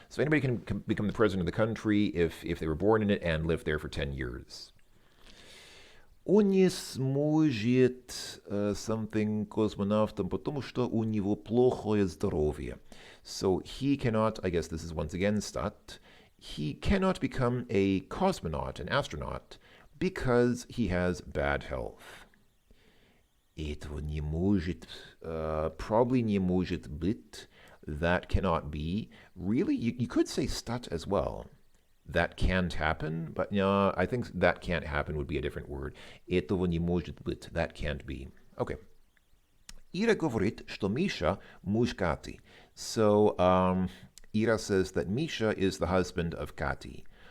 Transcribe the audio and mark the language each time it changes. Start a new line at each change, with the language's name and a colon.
English: So anybody can become the president of the country if they were born in it and lived there for 10 years.
Russian: Он не сможет something космонавтом, потому что у него плохое здоровье.
English: So he cannot, I guess this is once again stat, he cannot become a cosmonaut, an astronaut, because he has bad health.
Russian: Этого не может, probably не может быть,
English: that cannot be. Really, you could say stat as well. That can't happen, but no, I think that can't happen would be a different word.
Russian: Этого не может быть,
English: that can't be. Okay.
Russian: Ира говорит, что Misha муж Кати.
English: So, Ira says that Misha is the husband of Kati.